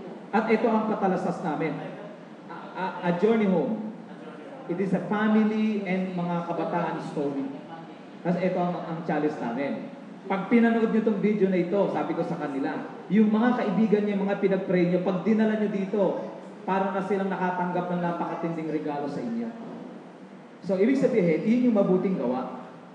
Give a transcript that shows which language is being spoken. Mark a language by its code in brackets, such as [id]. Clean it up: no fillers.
[tl] At ito ang patalasas namin. [en] A journey home. It is a family and [tl] mga kabataan [en] story. [tl] Kasi ito ang challenge namin. Pag pinanood nyo itong video na ito, sabi ko sa kanila, yung mga kaibigan nyo, mga pinag-pray nyo, pag dinala nyo dito, parang na silang nakatanggap ng napakatinding regalo sa inyo. So, ibig sabihin, yun yung mabuting gawa.